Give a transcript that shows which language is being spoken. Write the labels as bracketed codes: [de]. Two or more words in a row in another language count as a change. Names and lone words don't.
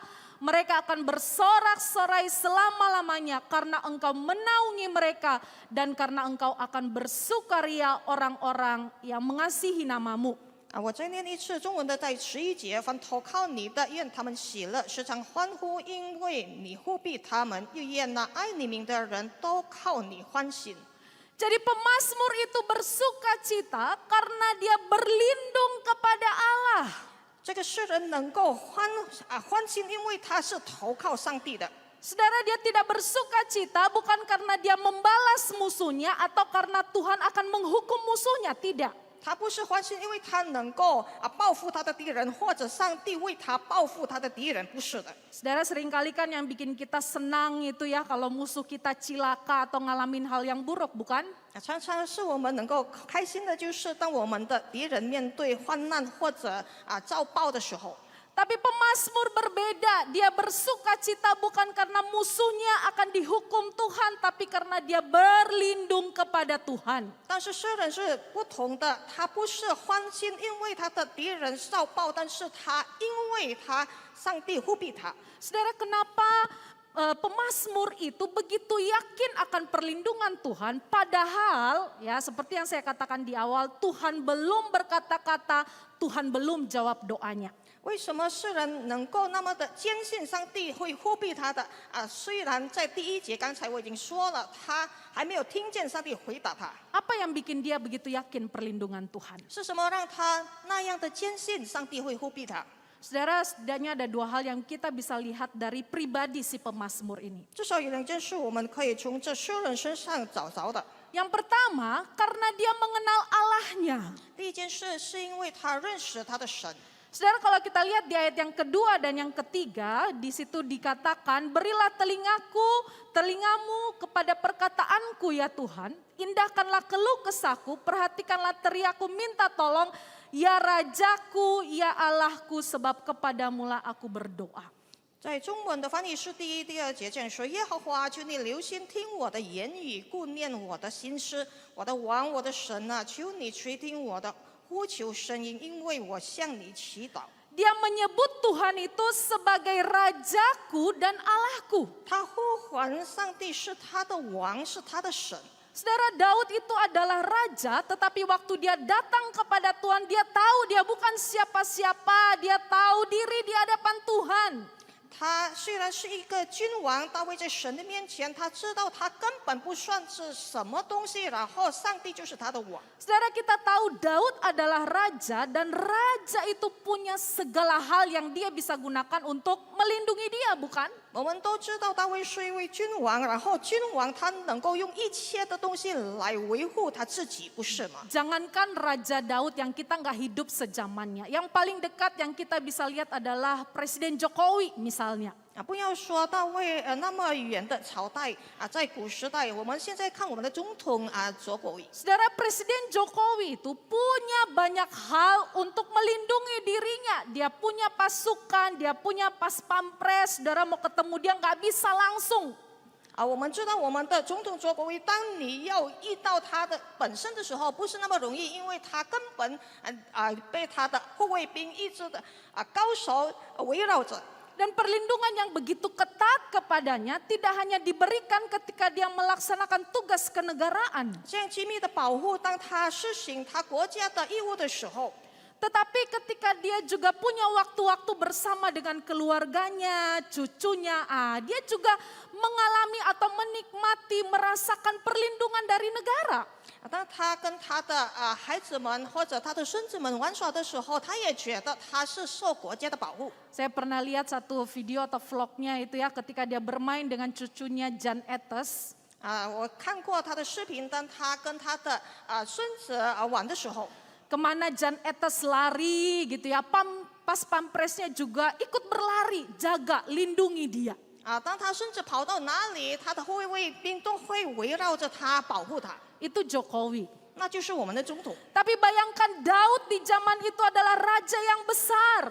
[id] Mereka akan bersorak-sorai selama-lamanya karena engkau menaungi mereka. Dan karena engkau akan bersukaria orang-orang yang mengasihi namamu. [zh] 我再念一次中文的，在11节，凡投靠你的，愿他们喜乐，时常欢呼，因为你护庇他们；又愿那爱你名的人都靠你欢心。 [id] Jadi pemazmur itu bersuka cita karena dia berlindung kepada Allah. [zh] 这个诗人能够欢心，因为他是投靠上帝的。 [id] Saudara, dia tidak bersuka cita bukan karena dia membalas musuhnya atau karena Tuhan akan menghukum musuhnya, tidak. [zh] 他不是欢心，因为他能够报复他的敌人，或者上帝为他报复他的敌人，不是的。 [id] Saudara, seringkali kan yang bikin kita senang itu ya kalau musuh kita cilaka atau ngalamin hal yang buruk, bukan? [zh] 常常是我们能够开心的，就是当我们的敌人面对患难或者遭报的时候。 [id] Tapi pemazmur berbeda, dia bersuka cita bukan karena musuhnya akan dihukum Tuhan, tapi karena dia berlindung kepada Tuhan. [zh] 但是诗人是不同的，他不是欢心，因为他的敌人遭报，但是他因为他上帝护庇他。 [id] Saudara, kenapa pemazmur itu begitu yakin akan perlindungan Tuhan, padahal ya seperti yang saya katakan di awal, Tuhan belum berkata-kata, Tuhan belum jawab doanya. [zh] 为什么诗人能够那么的坚信上帝会护庇他的虽然在第1节刚才我已经说了，他还没有听见上帝回答他。 [id] Apa yang bikin dia begitu yakin perlindungan Tuhan? [zh] 是什么让他那样的坚信上帝会护庇他？ [id] Saudara, setidaknya ada dua hal yang kita bisa lihat dari pribadi si pemazmur ini. [zh] 至少有2件事我们可以从这诗人身上找着的。 [id] Yang pertama, karena dia mengenal Allahnya. [zh] 第一件事是因为他认识他的神。 [id] Saudara, kalau kita lihat di ayat yang kedua dan yang ketiga, di situ dikatakan, berilah telingamu kepada perkataanku ya Tuhan, indahkanlah keluh kesahku, perhatikanlah teriakku, minta tolong, ya Rajaku, ya Allahku, sebab kepadamulah aku berdoa. [zh] 在中文的翻译是第1、第2节这样说：耶和华，求你留心听我的言语，顾念我的心思，我的王，我的神啊，求你垂听我的呼求声音，因为我向你祈祷。 [id] Dia menyebut Tuhan itu sebagai Rajaku dan Allahku. [zh] 他呼唤上帝是他的王，是他的神。 [id] Saudara, Daud itu adalah raja, tetapi waktu dia datang kepada Tuhan, dia tahu dia bukan siapa-siapa, dia tahu diri di hadapan Tuhan. [zh] 他虽然是一个君王，大卫在神的面前，他知道他根本不算是什么东西，然后上帝就是他的王。 [id] Saudara, kita tahu Daud adalah raja dan raja itu punya segala hal yang dia bisa gunakan untuk melindungi dia, bukan? [zh] 我们都知道大卫是一位君王，然后君王他能够用一切的东西来维护他自己，不是吗？ [id] Jangankan Raja Daud yang kita nggak hidup sezamannya. Yang paling dekat yang kita bisa lihat adalah Presiden Jokowi misalnya. [zh] 不要说大卫那么远的朝代在古时代，我们现在看我们的总统佐国伟。 [id] Saudara, Presiden Jokowi itu punya banyak hal untuk melindungi dirinya. Dia punya pasukan, dia punya pas pampres. Saudara mau ketemu dia nggak bisa langsung. [zh] 我们知道我们的总统佐国伟，当你要遇到他的本身的时候，不是那么容易，因为他根本被他的护卫兵一直的高手围绕着。 [id] Dan perlindungan yang begitu ketat kepadanya tidak hanya diberikan ketika dia melaksanakan tugas kenegaraan. [zh] 这样机密的保护，当他实行他国家的义务的时候， [id] Tetapi ketika dia juga punya waktu-waktu bersama dengan keluarganya, cucunya, dia juga mengalami atau menikmati, merasakan perlindungan dari negara. [zh] 当他跟他的孩子们或者他的孙子们玩耍的时候，他也觉得他是受国家的保护。 [id] Saya pernah lihat satu video atau vlognya itu ya ketika dia bermain dengan cucunya Jan Etes. [zh] 我看过他的视频，当他跟他的孙子玩的时候， [id] Kemana Jan Etes lari gitu ya, pas pampresnya juga ikut berlari, jaga, lindungi dia. [zh] 当他孙子跑到哪里，他的护卫兵都会围绕着他保护他， [id] Itu Jokowi. [zh] 那就是我们的总统。 [id] Tapi bayangkan Daud di zaman itu adalah raja yang besar.